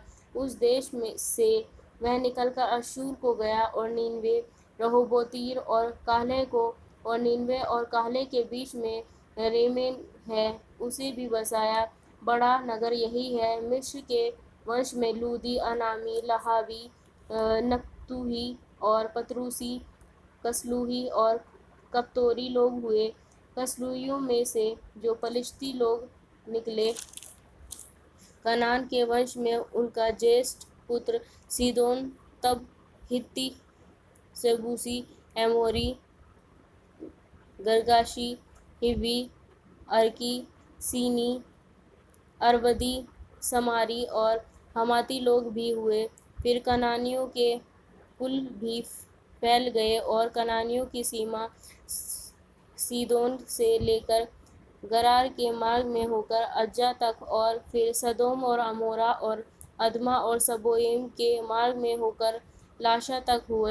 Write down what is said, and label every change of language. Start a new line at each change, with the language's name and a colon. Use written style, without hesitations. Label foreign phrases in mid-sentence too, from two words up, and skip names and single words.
Hindi: उस देश में से वह निकलकर अश्शूर को गया और नीनवे, रहोबोतीर और काहले को, और नीनवे और काहले के बीच में रेमेन है, उसे भी बसाया। बड़ा नगर यही है। मिस्र के वंश में लूदी, अनामी, लहावी, नप्तूही और पतरूसी, कसलूही और कप्तोरी लोग हुए। कसलूहियों में से जो पलिश्ती लोग निकले, कनान के वंश में उनका ज्येष्ठ पुत्र सीदोन, तब हित्ती, सेबूसी, एमोरी, गर्गाशी, हिव्वी, अर्की, सीनी, अरवदी, समारी और हमाती लोग भी हुए। फिर कनानियों के कुल भी फैल गए और कनानियों की सीमा सीदोन से लेकर गरार के मार्ग में होकर अज्जा तक, और फिर सदोम और अमोरा और अदमा और सबोयीम के मार्ग में होकर लाशा तक हुए।